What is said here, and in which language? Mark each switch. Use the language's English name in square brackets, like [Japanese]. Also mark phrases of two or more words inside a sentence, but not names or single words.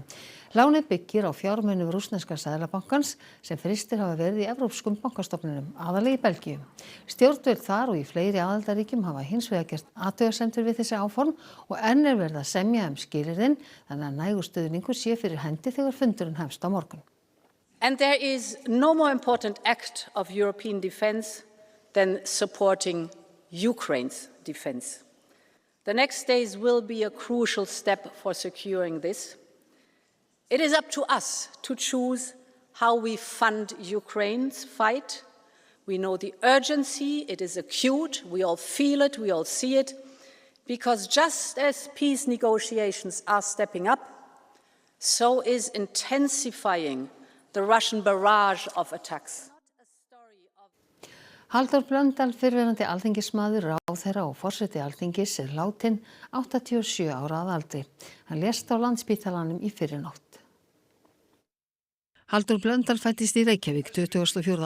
[Icelandic] Lánið byggir á fjármunum rússneska seðlabankans sem frystir hafa verið í evrópskum bankastofnunum, aðallega í Belgíu. Stjórnvöld þar og í fleiri aðildarríkjum hafa hins vegar gert athugasemdir við þessi áform og enn verið að semja skilyrðin, þannig að nægur stuðningur sé fyrir hendi þegar fundurinn hefst á morgun. [English] And there is no more important act of European defence than supporting Ukraine's defence. The next days will be a crucial step for securing this. It is up to us to choose how we fund Ukraine's fight. We know the urgency, it is acute, we all feel it, we all see it, because just as peace negotiations are stepping up, so is intensifying the Russian barrage of attacks. [Icelandic] Halldór Blöndal, fyrrverandi alþingismaður, ráðherra og forseti Alþingis, látinn 87 ára að aldri. Hann lést á Landspítalanum í fyrrinótt. Halldór Blöndal fæddist í Reykjavík 24.